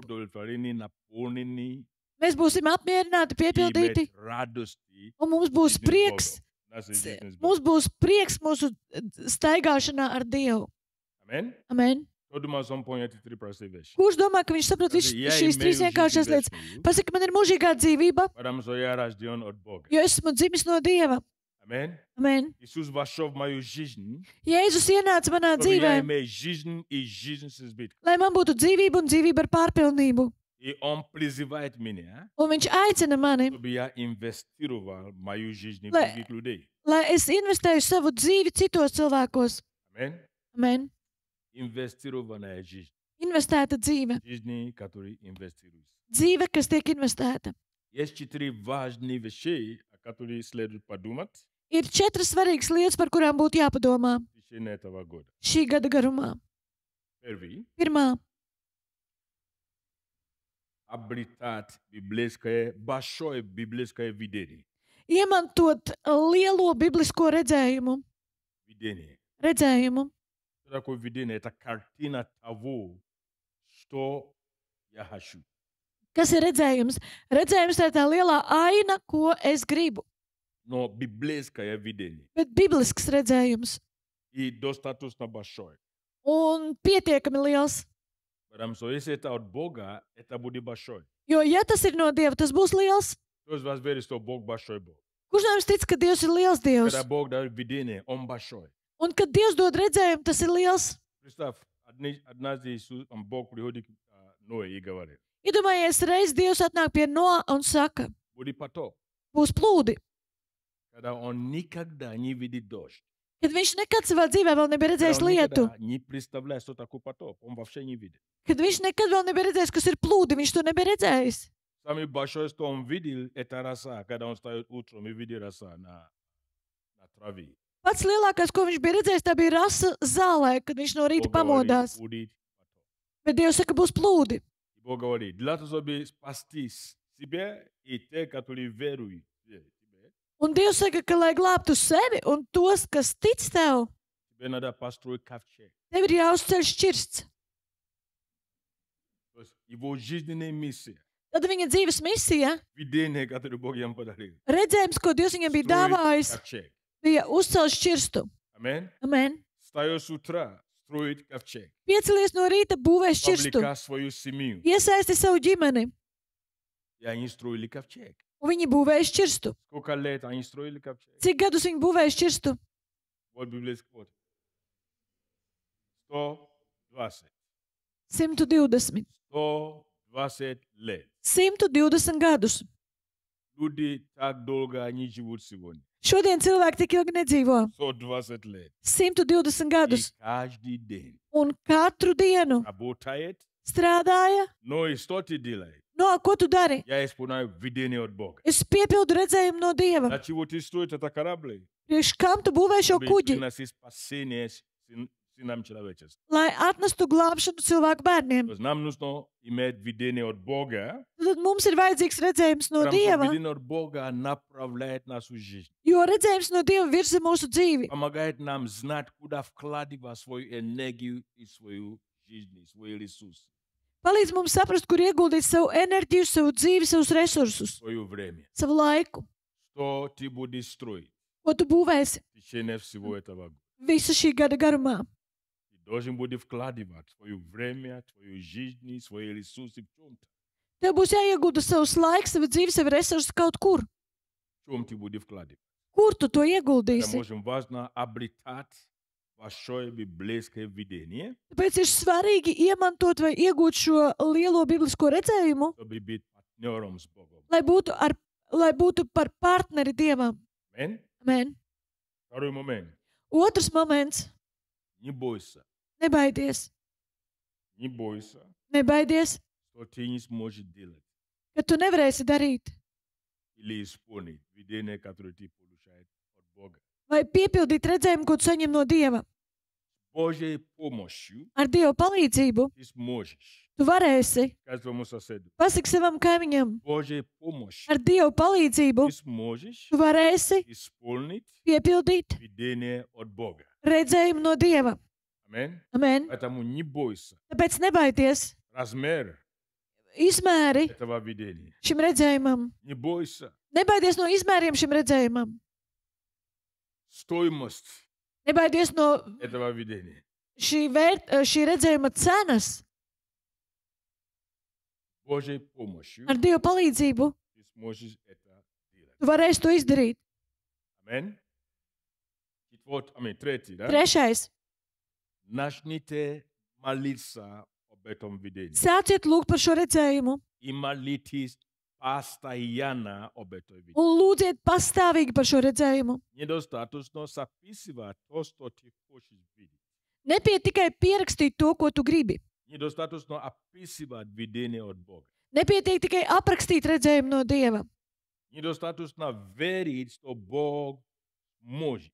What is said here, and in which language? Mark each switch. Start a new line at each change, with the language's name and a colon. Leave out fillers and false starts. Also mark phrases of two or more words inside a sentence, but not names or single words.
Russian: удовлетворены, наполнены
Latvian: mēs būsim apmierināti,
Russian: и
Latvian: piepildīti,
Russian: иметь радости
Latvian: un mums būs
Russian: жизни с
Latvian: prieks.
Russian: Богом. Нашей жизни с
Latvian: Mums
Russian: Богом.
Latvian: būs prieks mūsu staigāšanā ar Dievu.
Russian: Аминь.
Latvian: Amen.
Russian: Кто думал, что он понял эти 3 простые вещи?
Latvian: Kurš domā, ka viņš saprot visas
Russian: Я
Latvian: šīs
Russian: имею
Latvian: 3 vienkāršās
Russian: жизнь
Latvian: lietas?
Russian: вечную,
Latvian: Pasaka, man ir mūžīgā dzīvība,
Russian: потому что я рожден от Бога.
Latvian: jo esmu dzimis no Dieva.
Russian: Аминь.
Latvian: Amen.
Russian: Иисус вошел в мою жизнь,
Latvian: Jēzus ienāca manā
Russian: чтобы я
Latvian: dzīvē,
Russian: имел жизнь и жизнь с избытком.
Latvian: lai man būtu dzīvība un dzīvība ar pārpilnību.
Russian: И Он призывает меня,
Latvian: Un viņš aicina mani,
Russian: чтобы я инвестировал в мою жизнь в
Latvian: Lai-
Russian: других людей.
Latvian: lai es investēju savu dzīvi citos cilvēkos.
Russian: Аминь.
Latvian: Amen.
Russian: Инвестированная жизнь.
Latvian: Investēta dzīve.
Russian: Жизни, которые инвестируются.
Latvian: Dzīve, kas tiek investēta.
Russian: Есть 4 важные вещи, о которых следует подумать
Latvian: Ir 4 svarīgas lietas, par kurām būtu jāpadomā
Russian: в течение этого года.
Latvian: šī gada garumā.
Russian: Первый.
Latvian: Pirmā,
Russian: Обретать большое библейское видение.
Latvian: iemantot lielo biblisko redzējumu.
Russian: Что такое видение? Это картина того, что я хочу.
Latvian: Kas ir redzējums? Redzējums tā ir tā lielā aina, ko es gribu.
Russian: Но библейское видение.
Latvian: Bet biblisks redzējums
Russian: И достаточно большое.
Latvian: un pietiekami liels.
Russian: Потому что если это от Бога, это будет большое.
Latvian: Jo, ja tas ir no Dieva, tas būs liels.
Russian: Кто из вас верит, что Бог большой Бог?
Latvian: Kurš no jums tic, ka Dievs ir liels Dievs?
Russian: Когда Бог дает видение, Он большой.
Latvian: Un kad Dievs dod redzējumu, tas ir liels.
Russian: Представь, однажды Иисус, Бог приходит к Ное и говорит,
Latvian: Iedomājies, reiz Dievs atnāk pie Noa un saka,
Russian: будет потоп.
Latvian: būs plūdi.
Russian: Когда Он никогда не видит дождь.
Latvian: Kad viņš nekad savā dzīvē vēl nebija
Russian: Когда
Latvian: redzējis
Russian: он
Latvian: lietu,
Russian: никогда не представляет, что такое потоп. Он вообще не видит.
Latvian: kad viņš nekad vēl nebija redzējis, kas ir plūdi, viņš to nebija redzējis.
Russian: Самый большой, что он видел, это роса. Когда он встает утром и видит роса на траве.
Latvian: Pats lielākais, ko viņš bija redzējis, tā bija rasa zālē, kad viņš no rīta
Russian: Бог говорит,
Latvian: pamodās.
Russian: будет потоп.
Latvian: Bet Dievs saka, būs plūdi.
Russian: И Бог говорит, для того, чтобы спасти себя и те, которые веруют в тебе,
Latvian: Un Dievs saka, ka, lai glābtu sevi un tos, kas tic tev,
Russian: тебе надо построить ковчег.
Latvian: tev ir jāuzceļ šķirsts.
Russian: То есть его жизненная миссия,
Latvian: Tad viņa dzīves misija,
Russian: видение, которое Бог ему подарил,
Latvian: redzējums, ko Dievs viņam bija dāvājis,
Russian: ковчег.
Latvian: bija uzcelt šķirstu.
Russian: Аминь.
Latvian: Amen.
Russian: Встает с утра, строит ковчег.
Latvian: Piecelies no rīta, būvē šķirstu.
Russian: Вовлекать свою семью.
Latvian: Iesaisti savu ģimeni,
Russian: И они строили ковчег.
Latvian: un viņi būvēja šķirstu.
Russian: Сколько лет они строили ковчег?
Latvian: Cik gadus viņi būvēja šķirstu?
Russian: Вот библейский вот. 120.
Latvian: 120.
Russian: 120 лет.
Latvian: 120 gadus.
Russian: Люди так долго они живут сегодня.
Latvian: Šodien cilvēki tik ilgi nedzīvo.
Russian: 120 лет.
Latvian: 120
Russian: И
Latvian: gadus.
Russian: каждый день
Latvian: Un katru dienu
Russian: работает.
Latvian: strādāja.
Russian: Но и что ты делаешь?
Latvian: No, ko tu dari?
Russian: Я исполняю видение от Бога.
Latvian: Es piepildu redzējumu no Dieva.
Russian: Для чего ты строишь это корабль?
Latvian: Priekš kam tu būvē šo
Russian: Чтобы
Latvian: kuģi?
Russian: приносить спасение сынам человечества.
Latvian: Lai atnestu glābšanu cilvēku bērniem.
Russian: То есть нам нужно иметь видение от Бога.
Latvian: Tad mums ir vajadzīgs redzējums no
Russian: Потому что
Latvian: Dieva,
Russian: видение от Бога направляет нашу жизнь.
Latvian: jo redzējums no Dieva virza mūsu dzīvi.
Russian: Помогает нам знать, куда вкладывать свою энергию и свою жизнь, свои ресурсы,
Latvian: Palīdz mums saprast, kur ieguldīt savu enerģiju, savu dzīvi, savus resursus,
Russian: свое время.
Latvian: savu laiku.
Russian: Что ты будешь строить?
Latvian: ko tu būvēsi
Russian: в течение всего этого года.
Latvian: visu šī gada garumā.
Russian: Ти должен будешь вкладывать свое время, твою жизнь, свои ресурсы в чем-то.
Latvian: Tev būs jāiegūda savs laiks, sava dzīve, savi resursi kaut kur.
Russian: В чем ты будешь вкладывать?
Latvian: Kur tu to
Russian: Это
Latvian: ieguldīsi?
Russian: очень важно обретать большое библейское видение,
Latvian: Tāpēc ir svarīgi iemantot vai iegūt šo lielo biblisko redzējumu,
Russian: чтобы быть партнером с Богом.
Latvian: lai būtu par partneri Dievam.
Russian: Аминь.
Latvian: Amen.
Russian: Второй момент.
Latvian: Otrs moments.
Russian: Не бойся.
Latvian: Nebaidies.
Russian: Не бойся,
Latvian: Nebaidies,
Russian: что ты не сможешь делать
Latvian: ka tu nevarēsi darīt
Russian: или исполнить видение, которое ты получаешь от Бога.
Latvian: vai piepildīt redzējumu, ko tu saņem no Dieva.
Russian: Божьей помощью
Latvian: Ar Dieva palīdzību
Russian: ты сможешь.
Latvian: tu varēsi.
Russian: Скажи своему соседу.
Latvian: Pasaki savam kaimiņam,
Russian: Божьей помощью
Latvian: ar Dieva palīdzību
Russian: ты сможешь
Latvian: tu varēsi
Russian: исполнить
Latvian: piepildīt
Russian: видение от Бога.
Latvian: redzējumu no Dieva.
Russian: Аминь.
Latvian: Amen.
Russian: Поэтому не бойся.
Latvian: Tāpēc nebaidies
Russian: Размер
Latvian: izmēri
Russian: этого видения.
Latvian: šim redzējumam.
Russian: Не бойся.
Latvian: Nebaidies no izmēriem šim redzējumam.
Russian: Стоимость
Latvian: Nebaidies no
Russian: этого видения.
Latvian: šī redzējuma cenas.
Russian: Божьей помощью
Latvian: Ar Dieva palīdzību
Russian: ты сможешь это делать.
Latvian: tu varēsi to izdarīt.
Russian: Аминь. Третий, да?
Latvian: Trešais.
Russian: Начните молиться об этом видении.
Latvian: Sāciet lūgt par šo redzējumu
Russian: И молитесь постоянно об этом видении.
Latvian: un lūdziet pastāvīgi par šo redzējumu.
Russian: Недостаточно записывать то, что ты хочешь видеть.
Latvian: Nepiet tikai pierakstīt to, ko tu gribi.
Russian: Недостаточно описывать видение от Бога.
Latvian: Nepietiek tikai aprakstīt redzējumu no Dieva.
Russian: Недостаточно верить, что Бог может.